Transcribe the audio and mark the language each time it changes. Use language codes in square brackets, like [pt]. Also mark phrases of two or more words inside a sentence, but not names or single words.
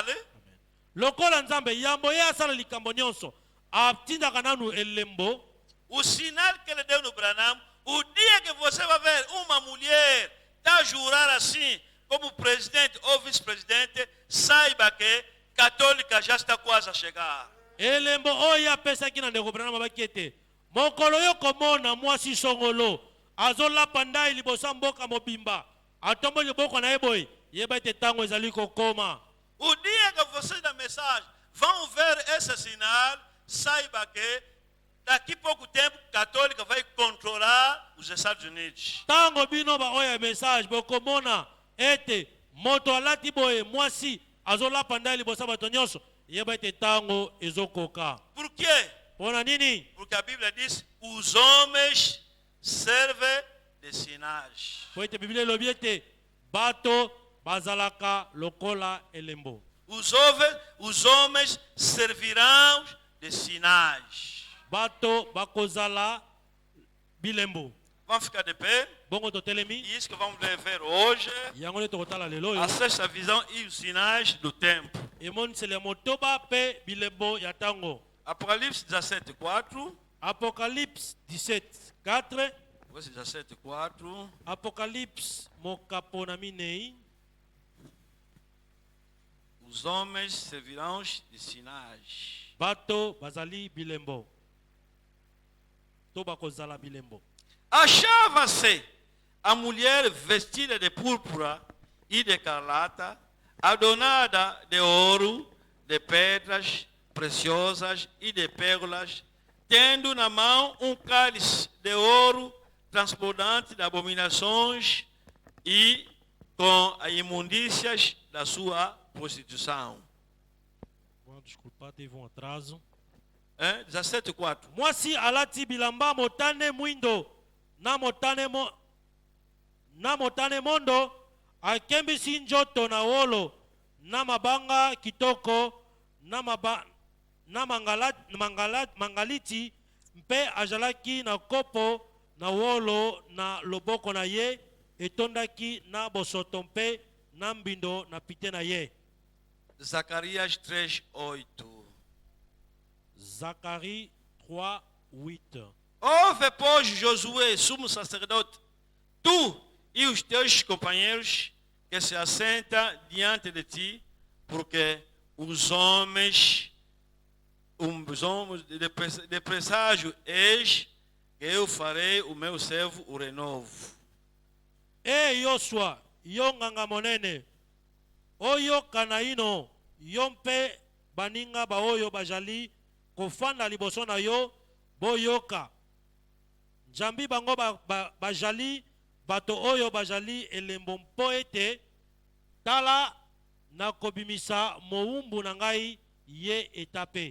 [ln] Lokola nzambe yambo ye asala likambo nyonso atindaka nanu elembo. [pt] O sinal que ele deu no Branham, o dia que você vai ver uma mulher tá jurar assim, como presidente ou vice-presidente, saiba que católica já está quase a chegar. [ln] Elembo oyo apesaki na ndeko Branham abaki ete mokolo yo komona mwasi songolo azolapa ndai liboso ya mboka mobimba atomboli loboko na ye boye yeba ete ntango ezali kokoma. [pt] O dia que vocês da mensagem vão ver esse sinal, saiba que daqui a pouco tempo católica vai controlar os Estados Unidos. [ln] Tango bino ba oyo message bokomona ete moto alati boye mwasi azolapa ndai liboso ya bato nyonso yeba ete ntango ezokoka. [pt] Por quê? [ln] Pona nini? [pt] Porque a Bíblia diz: os homens servem de sinais. [ln] Po ete Biblia elobi ete bato bazalaka lokola elembo. [pt] Os homens servirão de sinais. [ln] Bato bakozala bilembo. [pt] Vamos ficar de pé. [ln] Bongo totelemi. [pt] E isso que vamos ver hoje, [ln] Yango le tokotala lelo yo. [pt] a sexta visão e os sinais do tempo. [ln] Emonisele motoba pe bilembo ya tango. [pt] Apocalipse 17, 4. [fr] Apocalypse 17, 4. 17, 4. [ln] Apocalypse mokapona minei. [pt] Os homens servirão de sinais. [ln] Bato bazali bilembo. to bakozala bilembo. [pt] Achava-se a mulher vestida de púrpura e de carlata, adornada de ouro, de pedras preciosas e de pérolas, tendo na mão um cálice de ouro transbordante de abominações e com as imundícias da sua prostituição. Bom, desculpa, teve um atraso. 17:4. [ln] Mwasi alati bilamba motane mwindo na motane mondo, akembisi njoto na wolo na mabanga kitoko na mangaliti, mpe ajalaki na kopo na wolo na loboko na ye, etondaki na bosoto mpe na mbindo na pite na ye. [pt] Zacarias 3:8. [fr] Zacharie 3:8. [pt] Ouve, pois, Josué, sumo sacerdote, tu e os teus companheiros que se assentam diante de ti, porque os homens de presságio, eis que eu farei o meu servo o renovo. [ln] E Yosua, yo nganga monene, oyo kanaino, yo mpe baninga baoyo bajali, kofanda liboso na yo, boyoka. Jambi bango bajali, bato oyo bajali elembo mpo ete, tala na kobimisa moumbu na ngai ye etape.